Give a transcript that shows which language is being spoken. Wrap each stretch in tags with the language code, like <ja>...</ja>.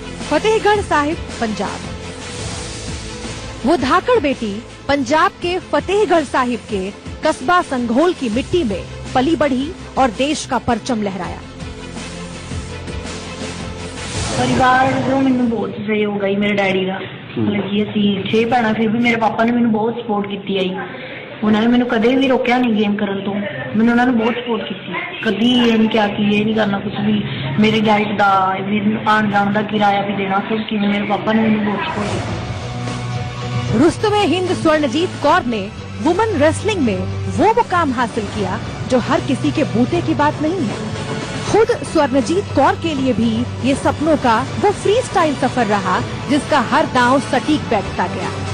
<hi>फतेहगढ़ साहिब, पंजाब। वो धाकड़ बेटी पंजाब के फतेहगढ़ साहिब के कस्बा संघोल की मिट्टी में पली बढ़ी और देश का परचम लहराया। परिवार जो मैंने बहुत सहयोग आई मेरे डैडी का। मतलब कि</hi> <pa>ਅਸੀਂ 6 ਭੈਣਾਂ, ਫਿਰ ਵੀ ਮੇਰੇ ਪਾਪਾ ਨੇ ਮੈਨੂੰ ਬਹੁਤ ਸਪੋਰਟ ਕੀਤੀ ਆਈ। ਉਹਨਾਂ ਨੇ ਮੈਨੂੰ ਕਦੇ ਵੀ ਰੋਕਿਆ ਨਹੀਂ ਗੇਮ ਕਰਨ ਤੋਂ। ਮੈਨੂੰ ਉਹਨਾਂ ਨੇ ਬਹੁਤ ਸਪੋਰਟ ਕੀਤੀ। ਕਦੀ ਇਹ ਨਹੀਂ ਕਿਹਾ ਕਿ ਇਹ ਨਹੀਂ ਕਰਨਾ ਕੁਝ ਵੀ। ਮੇਰੀ ਡਾਈਟ ਦਾ, ਆਉਣ ਜਾਣ ਦਾ ਕਿਰਾਇਆ ਵੀ ਦੇਣਾ, ਸਭ ਕਿ ਮੇਰੇ ਪਾਪਾ ਨੇ ਮੈਨੂੰ ਬਹੁਤ ਸਪੋर्ट किया।</pa> <hi>रुस्तमे हिंद स्वर्णजीत कौर ने वुमेन रेसलिंग में वो मुकाम हासिल किया जो हर किसी के बूते की बात नहीं है। खुद स्वर्णजीत कौर के लिए भी ये सपनों का वो फ्री स्टाइल सफर रहा जिसका हर दांव सटीक बैठता गया।</hi>